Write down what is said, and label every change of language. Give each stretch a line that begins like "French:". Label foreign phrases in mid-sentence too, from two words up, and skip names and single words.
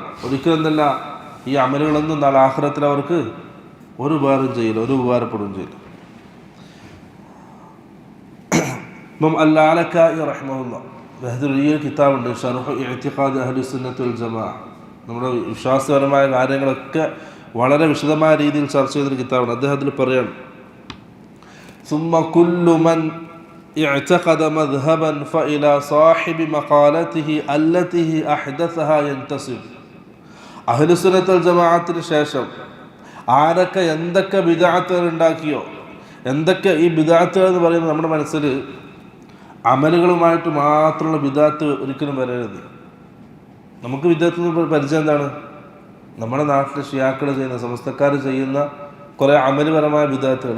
Malayalam: ഒരിക്കലും എന്തല്ല, ഈ അമലുകളൊന്നും നാളെ ആഖിറത്തിൽ അവർക്ക് ഒരു ഉപകാരം ചെയ്യില്ല, ഒരു ഉപകാരപ്പെടുകയും ചെയ്യില്ല. ഇമാം അൽ-ലാലക്കായി റഹിമഹുല്ലാഹ് വലിയ കിതാബുണ്ട്, ശർഹ് ഇഅ്തിഖാദ് അഹ്ലുസുന്നത്തി വൽ ജമാഅ. നമ്മുടെ വിശ്വാസപരമായ കാര്യങ്ങളൊക്കെ വളരെ വിശദമായ രീതിയിൽ ചർച്ച ചെയ്തൊരു കിതാബാണ്. അദ്ദേഹത്തിൽ പറയാണ്,
Arabic: ثم كل من اعتقد مذهبا فإلى صاحب مقالته التي أحدثها ينتسب.
Malayalam: അഹ്ലുസുന്നത്ത് വൽ ജമാഅത്തിന് ശേഷം ആരൊക്കെ എന്തൊക്കെ ബിദ്അത്തുകൾ ഉണ്ടാക്കിയോ, എന്തൊക്കെ ഈ ബിദ്അത്തുകൾ എന്ന് പറയുമ്പോൾ നമ്മുടെ മനസ്സിൽ അമലുകളുമായിട്ട് മാത്രമുള്ള ബിദ്അത്ത് ഒരിക്കലും വരരുത്. നമുക്ക് ബിദ്അത്തിന് പരിചയം എന്താണ്, നമ്മുടെ നാട്ടിലെ ഷിയാക്കൾ ചെയ്യുന്ന, സമസ്തക്കാർ ചെയ്യുന്ന കുറേ അമലുപരമായ ബിദ്അത്തുകൾ.